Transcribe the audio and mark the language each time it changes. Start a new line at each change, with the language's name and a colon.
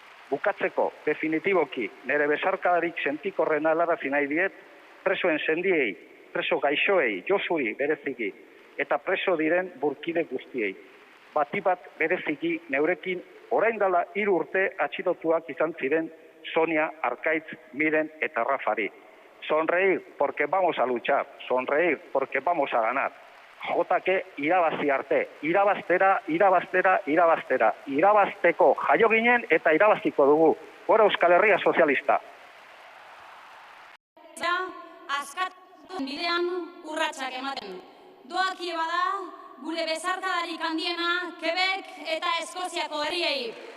Basque: Bukatzeko, definitiboki, nire besarkadarik sentikorrena helarazi nahi diet, presoen sendiei, preso gaixoei, Josuri bereziki, eta preso diren burkide guztiei. Batibat bereziki neurekin orain dela 3 urte atxilotuak izan ziren Sonia, Arkaitz, Miren eta Rafari.
Spanish: Sonreír porque vamos a luchar, sonreír porque vamos a ganar.
Basque: Jotake irabazi arte, irabaztera, irabaztera, irabaztera. Irabazteko jaio ginen eta irabaztiko dugu. Gora Euskal Herria sozialista. Askatun bidean urratsak ematen. Doakie bada, gure besarkadarik handiena Quebec eta Eskoziako herriei.